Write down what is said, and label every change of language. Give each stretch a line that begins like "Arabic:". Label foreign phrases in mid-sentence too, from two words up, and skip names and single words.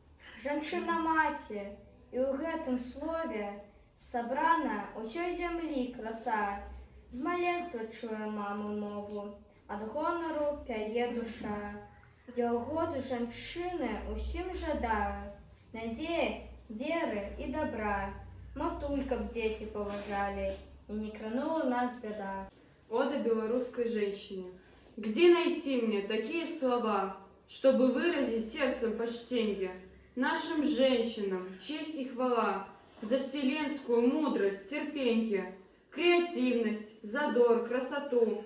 Belarusian: Жанчына-маці, і ў гэтым слове сабрана ўсёй зямлі краса. З маленства чуе маму мову, ад гонару пяе душа. Я ў год жанчыны усім жадаю надзеі, веры і добра. Матуль, каб дзеці паважалі, и не кранула нас беда.
Russian: Ода белорусской женщине. Где найти мне такие слова, чтобы выразить сердцем почтенье нашим женщинам, честь и хвала за вселенскую мудрость, терпенье, креативность, задор, красоту.